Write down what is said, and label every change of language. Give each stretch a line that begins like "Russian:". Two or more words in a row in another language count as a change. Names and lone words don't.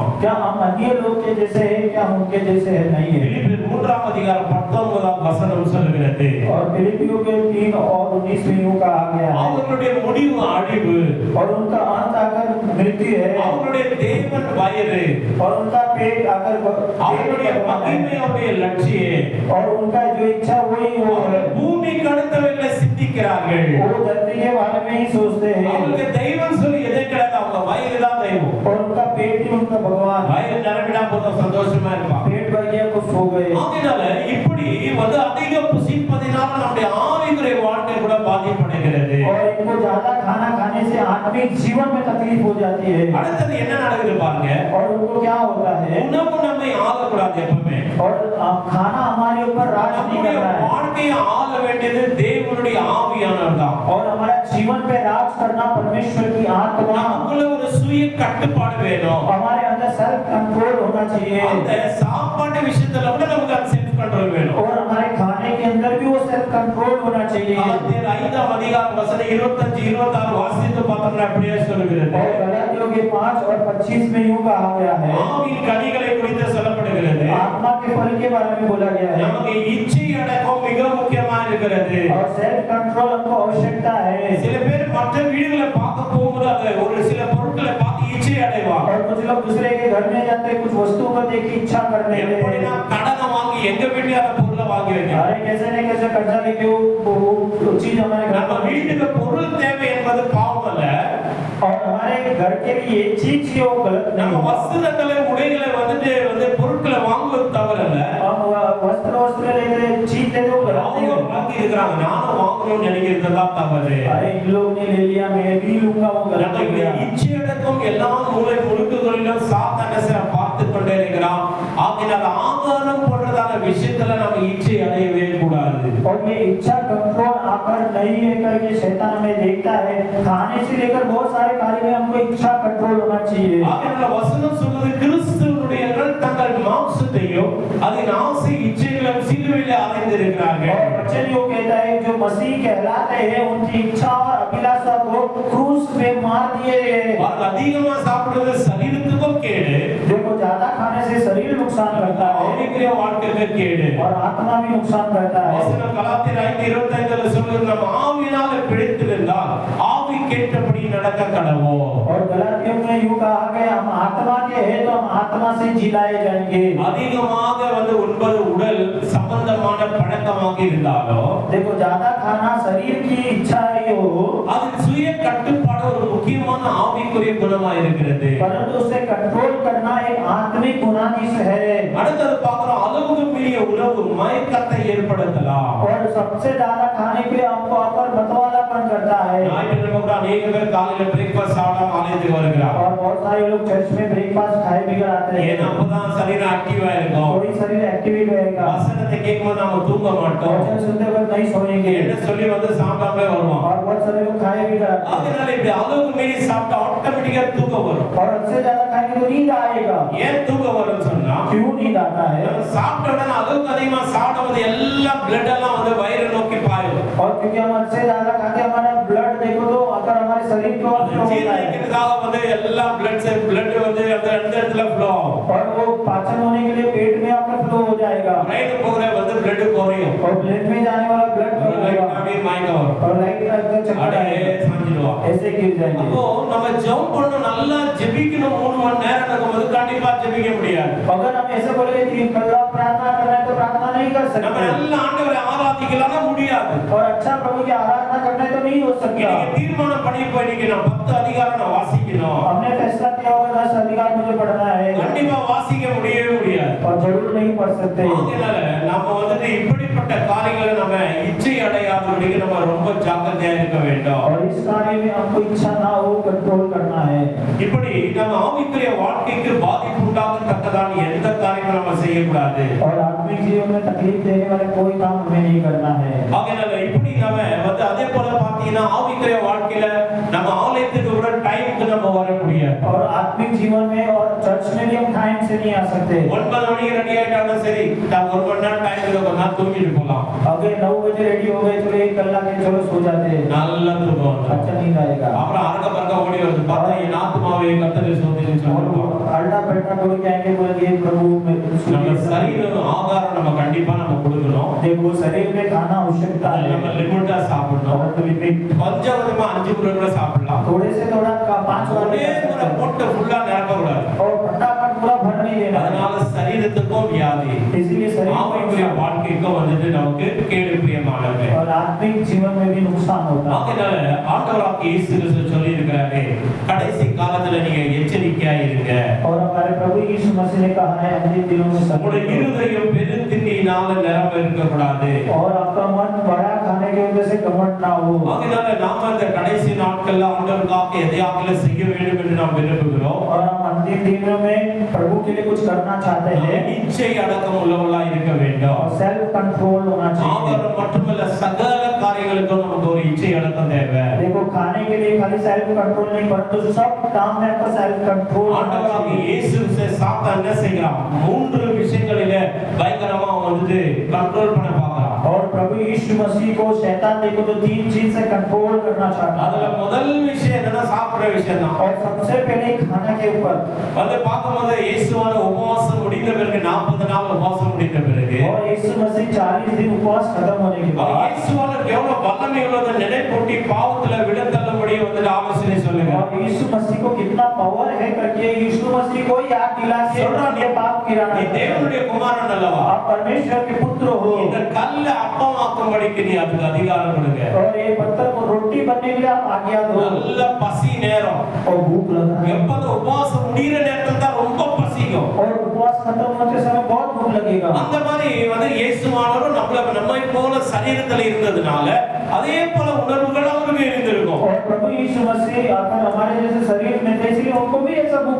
Hindi: क्या हम अन्य लोग के जैसे हैं, क्या हम उनके जैसे हैं? नहीं है।
Tamil: பிலிப்பியர் 3ஆம் அதிகாரம் 19ஆம் வசனம் சொல்கிறது,
Hindi: और फिलिपियों के 3 और 19 में यूं कहा गया है,
Tamil: அவர்களுடைய முடிவு அழிவு,
Hindi: और उनका अंत आकर मृत्यु है,
Tamil: அவர்களுடைய தேவன் வயிறு,
Hindi: और उनका पेट आकर
Tamil: அவர்களுடைய மகிமை, அவருடைய லட்சியம்,
Hindi: और उनका जो इच्छा वही वो है।
Tamil: பூமி கடந்தவர்களை சிந்திக்கிறார்கள்.
Hindi: वो धरती के बारे में ही सोचते हैं
Tamil: அவங்களுக்கு தெய்வம் சொல்லி எதை கிடையாது, அவங்க வயிறு தான் தெய்வம்.
Hindi: और उनका पेट ही उनका भगवान।
Tamil: வயிறு நிரம்பினா போதும் சந்தோஷமா இருப்பான்.
Hindi: पेट भर गया कुछ हो गए।
Tamil: ஆகையால இப்படி வந்து அதிக புசிப்பதினால நம்முடைய ஆவிக்குரிய வாழ்க்கை கூட பாதிப்படைகிறது.
Hindi: और इनको ज्यादा खाना खाने से आत्मिक जीवन में तकलीफ हो जाती है।
Tamil: அடுத்தது என்ன நடக்குது பாருங்க,
Hindi: और उनको क्या होता है,
Tamil: உணவு நம்மை ஆளக்கூடாது எப்பவுமே.
Hindi: और खाना हमारे ऊपर राज नहीं
Tamil: நம்முடைய
Hindi: कर रहा है,
Tamil: வாழ்க்கையை ஆள வேண்டியது தேவனுடைய ஆவியானவர் தான்.
Hindi: और हमारा जीवन पे राज करना परमेश्वर की आत्मा।
Tamil: நமக்குள்ள ஒரு சுய கட்டுப்பாடு வேணும்.
Hindi: हमारे अंदर
English: self control
Hindi: होना चाहिए,
Tamil: அந்த சாப்பாட்டு விஷயத்துல கூட நமக்கு அந்த
English: self control
Tamil: வேணும்.
Hindi: और हमारे खाने के अंदर भी वो
English: self control
Hindi: होना चाहिए।
Tamil: கலாத்தியர் 5ஆம் அதிகாரம் வசனம் 25 26 வாசித்து பார்த்தோம்னா அப்படியே சொல்கிறது,
Hindi: और गलातियों के 5 और 25 में यूं कहा गया है,
Tamil: ஆவியின் கனிகளை குறித்து சொல்லப்படுகிறது.
Hindi: आत्मा के फल के बारे में बोला गया है,
Tamil: நமக்கு இச்சை அடக்கம் மிக முக்கியமா இருக்கிறது.
Hindi: और
English: self control
Hindi: हमको आवश्यकता है।
Tamil: சில பேர் மற்ற வீடுகளை பார்க்க போகும்போது அது ஒரு சில பொருட்களை பார்த்து இச்சை அடைவாங்க.
Hindi: और कुछ लोग दूसरे के घर में जाते हैं, कुछ वस्तुओं को देख के इच्छा करने
Tamil: எப்படின்னா கடனை வாங்கி எங்க வீட்டுல அந்த பொருளை வாங்கி வைக்கணும்.
Hindi: अरे कैसे नहीं कैसे कर्जा लेके वो चीज हमारे घर
Tamil: நம்ம வீட்டுக்கு பொருள் தேவை என்பது பாவம் அல்ல.
Hindi: और हमारे घर के लिए ये चीज ही वो गलत नहीं
Tamil: நம்ம
Hindi: है।
Tamil: வஸ்திரங்களை உடைகளை வந்து பொருட்களை வாங்குவது தவறு அல்ல.
Hindi: हम वस्त्र लेते चीज लेते वो गलत नहीं
Tamil: அவங்க
Hindi: है।
Tamil: வாங்கி இருக்கிறாங்க, நானும் வாங்கணும்னு நினைக்கிறது தான் தவறு.
Hindi: अरे इन लोग ने ले लिया, मैं भी लूंगा, वो गलत हो
Tamil: நம்முடைய
Hindi: गया।
Tamil: இச்சை அடக்கம் எல்லா மூலை முழுக்குகளிலும் சாத்தான பார்த்து கொண்டே இருக்கிறான். ஆகையால் ஆகாரம் போன்றதான விஷயத்துல நம்ம இச்சை அடையவே கூடாது.
Hindi: और ये इच्छा कंट्रोल आकर नहीं है करके शैतान हमें देखता है। खाने से लेकर बहुत सारे कार्य में हमको इच्छा कंट्रोल होना चाहिए।
Tamil: ஆகையால் வசனம் சொல்வது கிறிஸ்துவனுடையவர்கள் தங்கள் மாம்சத்தையும் அதன் ஆசை இச்சைகளையும் சிலுவையிலே அறைந்திருக்கிறார்கள்.
Hindi: और वचन यो कहता है जो मसीह कहलाते हैं उनकी इच्छा और अभिलाषा को क्रूस पे मार दिए हैं।
Tamil: और அதிகமா சாப்பிடுறது சரீரத்துக்கும் கேடு,
Hindi: देखो ज्यादा खाने से शरीर नुकसान करता है
Tamil: ஆவிக்குரிய வாழ்க்கைக்கு கேடு.
Hindi: और आत्मा भी नुकसान करता है।
Tamil: வசனம் கலாத்தியர் 5:25 சொல்லுகிறது, நம்ம ஆவியினால பிடித்திருந்தால் ஆவி கேட்டபடி நடக்க கடவோம்.
Hindi: और गलातियों में यूं कहा गया हम आत्मा के हैं तो हम आत्मा से जिलाए जाएंगे।
Tamil: அதிகமாக வந்து உண்பது உடல் சம்பந்தமான பழக்கமாக இருந்தாலும்
Hindi: देखो ज्यादा खाना शरीर की इच्छा ही हो,
Tamil: அது சுய கட்டுப்பாடு ஒரு முக்கியமான ஆவிக்குரிய குணமா இருக்கிறது.
Hindi: परंतु उसे कंट्रोल करना एक आत्मिक गुणाधीश है।
Tamil: அடுத்தது பார்க்கிறோம், அளவுக்கு மீறிய உணவு மயக்கத்தை ஏற்படுத்தலாம்.
Hindi: और सबसे ज्यादा खाने के लिए हमको अपर मतवालापन करता है।
Tamil: ஞாயிற்றுக்கிழமை கூட அநேக பேர் காலையில பிரேக்ஃபாஸ்ட் சாப்பிடாம ஆலயத்துக்கு வருகிறார்.
Hindi: और बहुत सारे लोग चर्च में ब्रेकफास्ट खाए बिगड़ आते हैं।
Tamil: ஏன்னா அப்பதான் சரீரம் ஆக்டிவா இருக்கும்.
Hindi: कोई शरीर एक्टिवेट रहेगा।
Tamil: வசனத்தை கேட்க கேட்கும்போது நாம தூங்க மாட்டோம்
Hindi: वचन सुनते वक्त नहीं सोएंगे
Tamil: என்ன சொல்லி வந்து சாப்பிடாமலே வருவோம்
Hindi: और बहुत सारे लोग खाए भी जाते हैं
Tamil: அதனால இப்படி அளவுக்கு மீறி சாப்பிட்டா ஆட்டோமேட்டிக்கா தூக்கம் வரும்
Hindi: और उससे ज्यादा खाएंगे तो नींद आएगा
Tamil: ஏன் தூக்கம் வரும்னு சொன்னா
Hindi: क्यों नींद आता है
Tamil: நம்ம சாப்பிட்ட உடனே அளவுக்கு அதிகமா சாப்பிடும்போது எல்லா பிளட் எல்லாம் வந்து வயிறு நோக்கி பாயும்
Hindi: और क्योंकि हम उससे ज्यादा खाते हमारा ब्लड देखो तो अगर हमारे शरीर को
Tamil: அது
Hindi: फ्लो होता है
Tamil: ஜீரணிக்கிறதுக்காக வந்து எல்லா பிளட் வந்து அந்த இடத்துல ஃப்ளோ ஆகும்
Hindi: और वो पाचन होने के लिए पेट में आपका फ्लो हो जाएगा
Tamil: பிரெயின் போகிற வந்து பிளட் குறையும்
Hindi: और ब्लड में जाने वाला ब्लड कम
Tamil: ரைட்
Hindi: होगा
Tamil: அப்படியே மயக்கம் வரும்
Hindi: और लाइट का एकदम चक्कर
Tamil: அப்படியே
Hindi: आएगा
Tamil: சாஞ்சிடுவான்
Hindi: ऐसे गिर जाएंगे
Tamil: அப்போ நம்ம ஜெபம் பண்ணணும் நல்லா ஜெபிக்கணும் 3 மணி நேரம் இருக்கும்போது கண்டிப்பா ஜெபிக்க முடியாது
Hindi: अगर हम ऐसे बोलेंगे कि कल्ला प्रार्थना करना है तो प्रार्थना नहीं कर
Tamil: நம்ம
Hindi: सकते
Tamil: நல்ல ஆண்டவரை ஆராதிக்கலாம் முடியாது
Hindi: और अच्छा प्रभु की आराधना करना है तो नहीं हो सकता
Tamil: இன்னைக்கு தீர்மானம் பண்ணி போயிட்டு நான் 10 அதிகாரம் நான் வாசிக்கணும்
Hindi: हमने फैसला किया होगा 10 अधिकार मुझे पढ़ना है
Tamil: கண்டிப்பா வாசிக்க முடியவே முடியாது
Hindi: और जरूर नहीं पढ़ सकते
Tamil: அதனால நம்ம வந்து இப்படிப்பட்ட காரியங்களை நம்ம இச்சை அடையாதபடிக்கு நம்ம ரொம்ப ஜாக்கிரதையா இருக்க வேண்டும்
Hindi: और इस कार्य में हमको इच्छा ना हो कंट्रोल करना है
Tamil: இப்படி நம்ம ஆவிக்குரிய வாழ்க்கைக்கு பாதிப்பு உண்டாகத்தக்கதான எந்த காரியமும் நம்ம செய்யக்கூடாது
Hindi: और आत्मिक जीवन में तकलीफ देने वाले कोई काम हमें नहीं करना है
Tamil: அதனால இப்படி நம்ம வந்து அதே போல பாத்தீங்கன்னா ஆவிக்குரிய வாழ்க்கையில நம்ம ஆலயத்துக்கு கூட டைமுக்கு நம்ம வர முடியாது
Hindi: और आत्मिक जीवन में और चर्च में भी हम टाइम से नहीं आ सकते
Tamil: 9 மணிக்கு ரெடி ஆயிட்டாலும் சரி நம்ம 1 மணி நேரம் டைம் இருக்கு கொஞ்ச நேரம் தூங்கிட்டு போலாம்
Hindi: अगर 9 बजे रेडी हो गए चलो 1 कलाक के चलो सो जाते हैं
Tamil: நல்ல தூக்கம் வரும்.
Hindi: अच्छा नींद आएगा
Tamil: அப்புறம் அரக்க பறக்க ஓடி வருது பார்த்தா என் ஆத்மாவே கர்த்தரை ஸ்தோத்திரின்னு சொல்லுவோம்
Hindi: और अल्टा पलटा दौड़ के आएंगे बोलेंगे प्रभु मैं
Tamil: நம்ம சரீரம் ஆகாரம் நம்ம கண்டிப்பா நம்ம கொடுக்கணும்
Hindi: देखो शरीर में खाना आवश्यकता
Tamil: அது
Hindi: है
Tamil: நம்ம லிமிட்டா சாப்பிடணும்
Hindi: और लिमिट
Tamil: கொஞ்சம் கொஞ்சமா 5 முறை கூட சாப்பிடலாம்
Hindi: थोड़े से थोड़ा 5 बार
Tamil: ஒரே முறை போட்டு ஃபுல்லா நிரப்ப கூடாது
Hindi: और फटाफट पूरा भर नहीं देना
Tamil: அதனால சரீரத்துக்கும் வியாதி
Hindi: इसीलिए शरीर
Tamil: ஆவிக்குரிய
Hindi: को
Tamil: வாழ்க்கைக்கும் வந்து நமக்கு கேடு பிரியமானது
Hindi: और आत्मिक जीवन में भी नुकसान होता है
Tamil: அதனால ஆண்டவராகிய இயேசு கிறிஸ்து சொல்லி இருக்கிறாரு கடைசி காலத்துல நீங்க எச்சரிக்கையா இருங்க
Hindi: और हमारे प्रभु यीशु मसीह ने कहा है अंतिम दिनों में
Tamil: உங்களுடைய
Hindi: सब
Tamil: இருதயம் பெருந்திண்ணியினால நிரம்ப இருக்கக்கூடாது
Hindi: और आपका मन बड़ा खाने की वजह से घमंड ना हो
Tamil: அதனால நாம இந்த கடைசி நாட்கள்ல ஆண்டவருக்காக எதையாவது செய்ய வேண்டும் என்று நாம் விரும்புகிறோம்
Hindi: और हम अंतिम दिनों में प्रभु के लिए कुछ करना चाहते हैं
Tamil: இச்சை அடக்கம் உள்ளவர்களா இருக்க வேண்டும்
Hindi: और
English: self control
Hindi: होना चाहिए
Tamil: ஆவரம் மட்டுமல்ல சகல காரியங்களுக்கும் நமக்கு ஒரு இச்சை அடக்கம் தேவை
Hindi: देखो खाने के लिए खाली
English: self control
Hindi: नहीं परंतु सब काम में आपका
English: self control
Hindi: होना
Tamil: ஆண்டவராகிய
Hindi: चाहिए
Tamil: இயேசு சாத்தான் என்ன செய்கிறான் 3 விஷயங்களிலே பயங்கரமா வந்து கண்ட்ரோல் பண்ண பார்க்கறான்
Hindi: और प्रभु यीशु मसीह को शैतान देखो तो 3 चीज से कंट्रोल करना चाहता
Tamil: அதுல
Hindi: है
Tamil: முதல் விஷயம் என்னன்னா சாப்பிடுற விஷயம் தான்
Hindi: और सबसे पहले खाना के ऊपर
Tamil: வந்து பார்க்கும்போது இயேசுவான உபவாசம் முடிந்த பிறகு 40 நாள் உபவாசம் முடிந்த பிறகு
Hindi: और यीशु मसीह 40 दिन उपवास खत्म होने के बाद
Tamil: இயேசுவானுக்கு எவ்வளவு வல்லமை உள்ளது நினைப்பூட்டி பாவத்துல விழுந்தள்ளும்படி வந்து ஆலோசனை சொல்லுங்க
Hindi: और यीशु मसीह को कितना पावर है करके यीशु मसीह को याद दिला के ये पाप गिराना
Tamil: நீ தேவனுடைய குமாரன் அல்லவா
Hindi: आप परमेश्वर के पुत्र हो
Tamil: இந்த கல்ல அப்பமாக்கும்படிக்கு நீ அதுக்கு அதிகாரம் கொடுங்க
Hindi: और ये पत्थर को रोटी बनने के लिए आप आज्ञा दो
Tamil: நல்ல பசி நேரம்
Hindi: और भूख लगा है
Tamil: எப்போது உபவாசம் முடிகிற நேரத்துல தான் ரொம்ப பசிக்கும்
Hindi: और उपवास खत्म होते समय बहुत भूख लगेगा
Tamil: அந்த மாதிரி வந்து இயேசுவானவர் நம்மை போல சரீரத்துல இருந்ததுனால அதே போல உணர்வுகள் அவருக்கு இருந்திருக்கும்
Hindi: और प्रभु यीशु मसीह आकर हमारे जैसे शरीर में थे इसलिए उनको भी ऐसा भूख